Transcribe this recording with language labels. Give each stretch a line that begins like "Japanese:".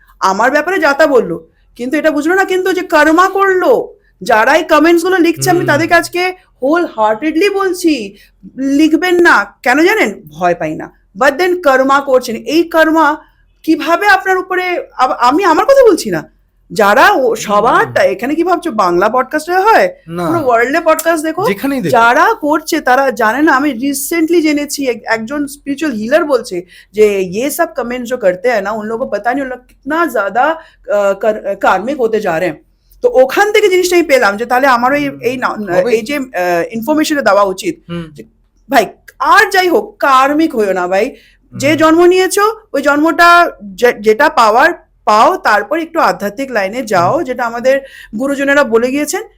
Bangla: আমার ব্যাপারে যাতা বললো, কিন্তু এটা বুঝলো না কিন্তু যে কর্মা করলো, যারা এই কমেন্টস গুলো লিখছে, আমি তাদেরকে আজকে হোল হার্টেডলি বলছি, লিখবেন না, কেন জানেন, ভয় পাই না, বাট দেন কর্মা করছেন, এই কর্মা কিভাবে আপনার উপরে, আমি আমার কথা বলছি না, যারা সবারটা, এখানে কি ভাবছো বাংলা পডকাস্টে হয়, না, পুরো ওয়ার্ল্ডে পডকাস্ট দেখো, যেখানেই দেখো। যারা করছে তারা জানে না। আমি রিসেंटली জেনেছি একজন
Hindi: स्पिरिचुअल हीलर
Bangla: বলছে যে
Hindi: ये सब कमेंट्स जो करते हैं ना, उन लोगों को पता नहीं उन लोग कितना ज्यादा कार्मिक होते जा रहे हैं।
Bangla: তো ওখান থেকে জিনিসটা আমি পেলাম যে তাহলে আমারও এই যে ইনফরমেশনটা দেওয়া উচিত, ভাই আর যাই হোক কার্মিক হইও না ভাই, যে জন্ম নিয়েছো ওই জন্মটা যেটা পাওয়ার পাও, তারপর একটু আধ্যাত্মিক লাইনে যাও, যেটা আমাদের গুরুজনেরা বলে গিয়েছেন।